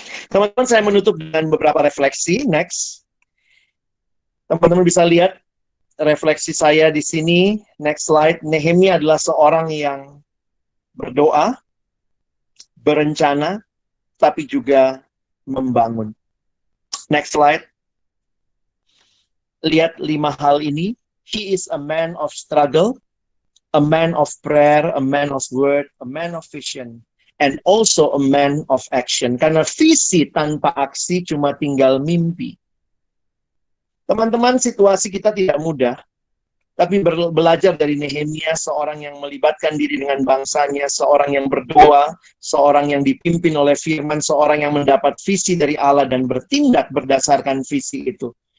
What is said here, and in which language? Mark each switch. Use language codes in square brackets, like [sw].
[id] Teman-teman, saya menutup dengan beberapa refleksi. Next. Teman-teman bisa lihat refleksi saya di sini. [en] Next slide. [id] Nehemia adalah seorang yang berdoa, berencana, tapi juga membangun. [en] Next slide. [id] Lihat 5 hal ini. [en] He is a man of struggle, a man of prayer, a man of word, a man of vision, and also a man of action. [id] Karena visi tanpa aksi cuma tinggal mimpi. Teman-teman, situasi kita tidak mudah, tapi belajar dari Nehemia, seorang yang melibatkan diri dengan bangsanya, seorang yang berdoa, seorang yang dipimpin oleh firman, seorang yang mendapat visi dari Allah dan bertindak berdasarkan visi itu.